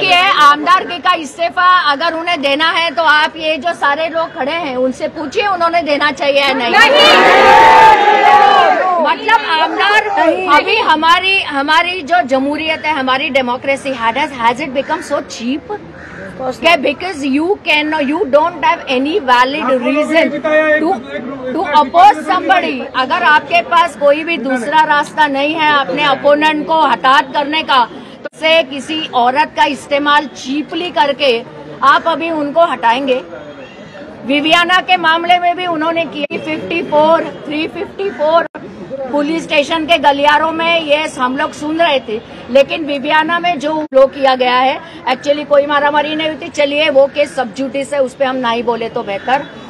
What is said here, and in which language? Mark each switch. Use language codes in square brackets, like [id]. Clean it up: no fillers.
[hi] देखिए, आमदारगी का इस्तीफा अगर उन्हें देना है तो आप ये जो सारे लोग खड़े हैं उनसे पूछिए उन्होंने देना चाहिए या नहीं। मतलब आमदार, अभी हमारी जो जमहूरियत है, हमारी democracy, [en] Has it become so cheap? Because you don't have any valid reason to oppose somebody। [hi] अगर आपके पास कोई भी दूसरा रास्ता नहीं है अपने अपोनेंट को हताहत करने का, तो से किसी औरत का इस्तेमाल चीपली करके आप अभी उनको हटाएंगे। विवियाना के मामले में भी उन्होंने किया 354 पुलिस स्टेशन के गलियारों में, ये हम लोग सुन रहे थे, लेकिन विवियाना में जो फ्लो किया गया है, एक्चुअली कोई मारामारी नहीं हुई थी, चलिए वो केस सब जुडिस है, उस पर हम नहीं बोले तो बेहतर।